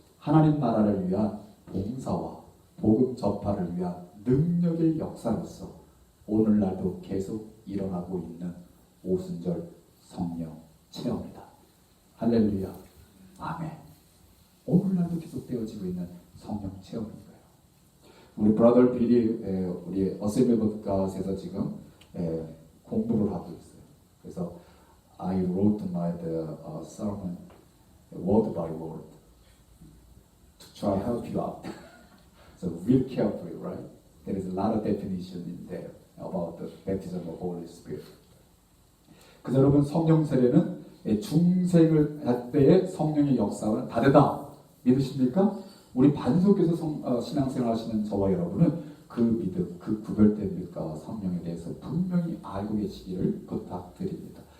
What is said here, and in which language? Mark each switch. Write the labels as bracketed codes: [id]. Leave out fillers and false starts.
[ko] 하나님 나라를 위한 봉사와 복음 전파를 위한 능력의 역사로서 오늘날도 계속 일어나고 있는 오순절 성령 체험이다. 할렐루야. 아멘. 오늘날도 계속되어지고 있는 성령 체험인 거예요. 우리 브라더 빌이 우리 어셈블리 podcast에서 지금 공부를 하고 있어요. 그래서 [en] I wrote my sermon word by word to try help you out. So read carefully, right? There is a lot of definition in there about the baptism of Holy Spirit. [ko] 그래서 여러분 성령 세례는 중생을 할 때의 성령의 역사와는 다르다. 믿으십니까? 우리 반석에서 신앙생활 하시는 저와 여러분은 그 믿음, 그 구별된 믿음과 성령에 대해서 분명히 알고 계시기를 부탁드립니다.